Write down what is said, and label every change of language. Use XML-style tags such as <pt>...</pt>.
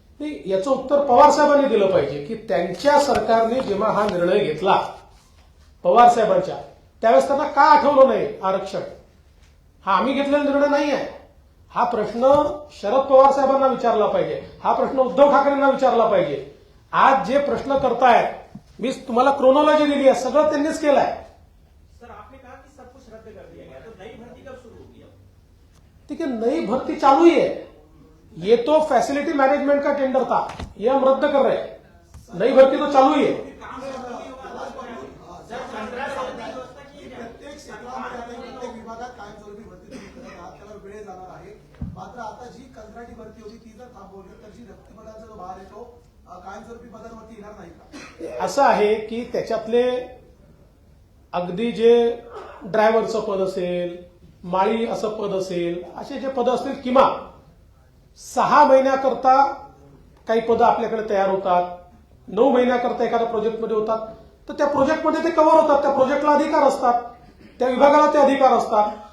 <mr>नाही, याचं उत्तर पवार साहेबांनी दिलं पाहिजे की त्यांच्या सरकारने जेव्हा हा निर्णय घेतला पवार साहेबांच्या, त्यावेळेस त्यांना का आठवलं नाही आरक्षण? हा आम्ही घेतलेला निर्णय नाही आहे. हा प्रश्न शरद पवार साहेबांना विचारला पाहिजे, हा प्रश्न उद्धव ठाकरेंना विचारला पाहिजे. आज जे प्रश्न करतायत, मी तुम्हाला क्रोनॉलॉजी दिली आहे, सगळं त्यांनीच केलं आहे.</mr> <hi>सर आपने कहा कि सब कुछ रद्द कर दिया गया, तो नई भर्ती कब शुरू होगी? अब ठीक है, नई भर्ती चालू ही है. ये तो फैसिलिटी मैनेजमेंट का टेंडर था, ये हम रद्द कर रहे हैं. नई भर्ती तो चालू ही है.</hi> <mr>प्रत्येक क्षेत्रामध्ये आता प्रत्येक विभागात कायमस्वरूपी भरती तुम्ही करत आहात, त्याला वेळ जाणार आहे. मात्र आता जी कंत्राटी भरती होती ती जर थांबवली तर जी रिक्तपदांचा जो भार आहे तो कायमस्वरूपी पदांवरती येणार नाही का? असं आहे की त्याच्यातले अगदी जे ड्रायव्हरचं पद असेल, माळी असं पद असेल, असे जे पद असतील किमान 6 महिन्याकरता काही पदं आपल्याकडे तयार होतात, 9 महिन्याकरता एखाद्या प्रोजेक्टमध्ये होतात, तर त्या प्रोजेक्टमध्ये ते कव्हर होतात, त्या प्रोजेक्टला अधिकार असतात, त्या विभागाला ते अधिकार असतात.</mr>